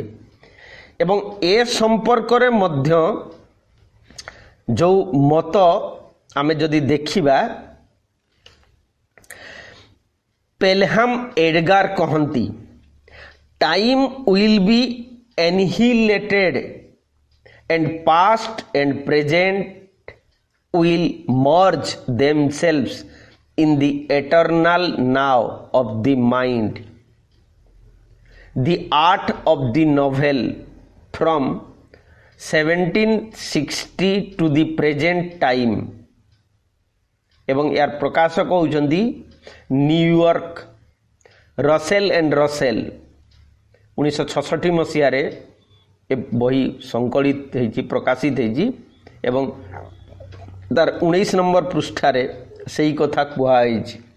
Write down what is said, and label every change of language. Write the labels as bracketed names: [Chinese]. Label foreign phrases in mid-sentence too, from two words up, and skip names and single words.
[Odia] ଏବଂ ଏ ସମ୍ପର୍କରେ ମଧ୍ୟ ଯେଉଁ ମତ ଆମେ ଯଦି ଦେଖିବା, ପେଲହାମ ଏଡଗାର କହନ୍ତି [English] Time will be annihilated and past and present will merge themselves in the eternal now of the mind. The art of the novel from 1760 to the present time. [Odia] ଏବଂ यार ପ୍ରକାଶକ ହେଉଛନ୍ତି ନ୍ୟୁୟର୍କ ରସେଲ ଏଣ୍ଡ ରସେଲ। 1966 ମସିହାରେ ଏ ବହି ସଂକଳିତ ହେଇଛି, ପ୍ରକାଶିତ ହେଇଛି ଏବଂ ତାର 19 ନମ୍ବର ପୃଷ୍ଠାରେ ସେଇ କଥା କୁହାଯାଇଛି।